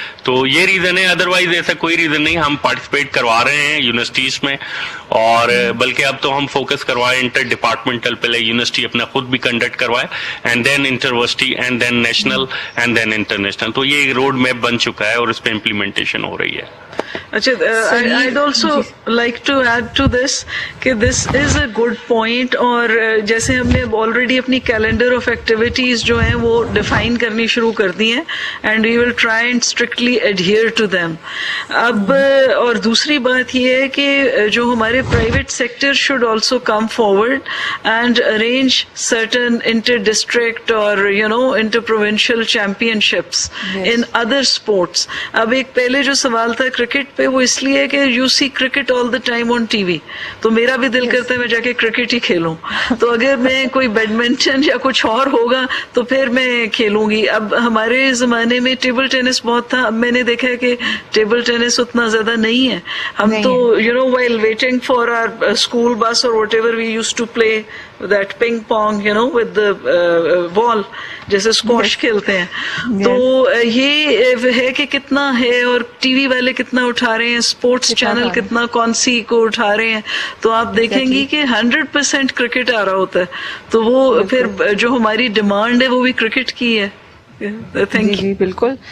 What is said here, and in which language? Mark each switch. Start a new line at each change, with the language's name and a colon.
Urdu: تو یہ ریزن ہے, ادروائز ایسا کوئی ریزن نہیں. ہم پارٹیسپیٹ کروا رہے ہیں یونیورسٹیز میں, اور بلکہ اب تو ہم فوکس کروائے انٹر ڈپارٹمنٹل, پہلے یونیورسٹی اپنا خود بھی کنڈکٹ کروائے
English: And then intervarsity and then national and then international.
Urdu: تو یہ روڈ میپ بن چکا ہے اور اس پہ امپلیمنٹیشن ہو رہی ہے.
English: I'd also like to add to this کہ this is a good point.
Urdu: اور جیسے ہم نے
English: already اپنی calendar of activities
Urdu: جو ہیں وہ
English: define
Urdu: کرنی شروع کر دی ہیں
English: and we will try and strictly adhere to them.
Urdu: اب اور دوسری بات یہ ہے کہ جو ہمارے
English: private sector should also come forward and arrange certain inter-district or inter-provincial championships in other sports.
Urdu: اب ایک پہلے جو سوال تھا کرکٹ پہ وہ اس لیے کہ
English: you see cricket all the time on T V,
Urdu: تو میرا بھی دل کرتا ہے میں جا کے کرکٹ ہی کھیلوں. تو اگر میں کوئی بیڈمنٹن یا کچھ اور ہوگا تو پھر میں کھیلوں گی. اب ہمارے زمانے میں ٹیبل ٹینس بہت تھا, اب میں نے دیکھا ہے کہ ٹیبل ٹینس اتنا زیادہ نہیں ہے.
English: ہم تو while waiting for our school bus or whatever we used to play that ping pong with the ball
Urdu: جیسے اسکواش کھیلتے ہیں. تو یہ ہے کہ کتنا ہے اور ٹی وی والے کتنا اٹھا رہے ہیں, اسپورٹس چینل کتنا کون سی کو اٹھا رہے ہیں. تو آپ دیکھیں گی کہ 100% کرکٹ آ رہا ہوتا ہے. تو وہ پھر جو ہماری ڈیمانڈ ہے وہ بھی کرکٹ کی ہے. جی بالکل.